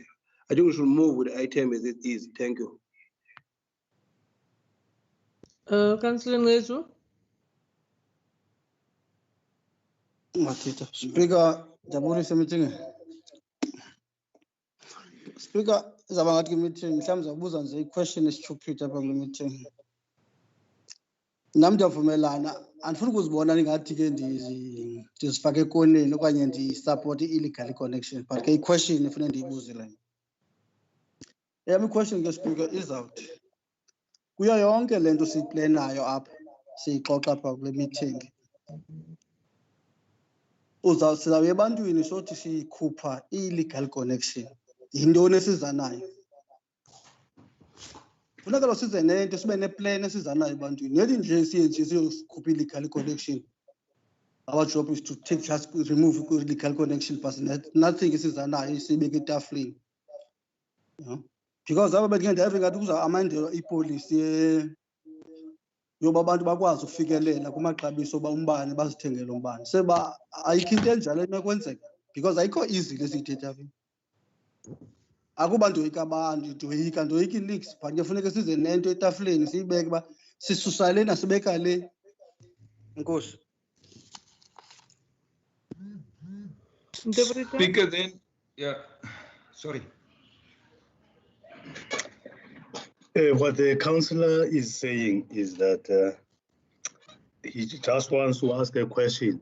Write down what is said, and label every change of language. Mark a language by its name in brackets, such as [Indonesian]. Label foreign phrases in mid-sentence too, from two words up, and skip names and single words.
[English] I think we should move with the item as it is. Thank you. Councillor Ngezu. [Xhosa] Speaker, jabulisa meeting. Speaker, izaba ngathi meeting mhlawumbe zabuza nje i-question is-stupid apha kule meeting. Nam ndiyavumelana, andifuni ukuzibona ngathi ke ndizifake ekoneni okanye ndisupport [English] i-illegal connection, [Xhosa] but ke i-question efuna ndiyibuze le. Eyam i-question ke Speaker izawuthi kuyo yonke le nto siyiplenayo apha siyixoxa apha kule meeting. Sizawuya ebantwini sothi sikhupha [English] i-illegal connection. [Xhosa] Yintoni esiza nayo? Funeka size nento sibe neplan esiza nayo ebantwini. Nethi nje siye nje siyokhupha [English] illegal connection. Our job is to remove illegal connection, but nothing [Xhosa] esiza nayo siyibeke etafuleni. Because aba bendike ndiyave ngathi kuza amandela ipolisi yoba abantu bakwazi ukufikelela kumaxabiso oba umbane bazithengele umbane. Seba ayikho into enjalo enokwenzeka because ayikho easy lesiyithetha apha. Akuba ndoyika abantu, ndoyika i-leaks, but kufuneka size nento etafuleni siyibeke uba sisusa lena sibeka le. Enkosi. [English] Speaker, then, yeah, sorry. What the councillor is saying is that he just wants to ask a question.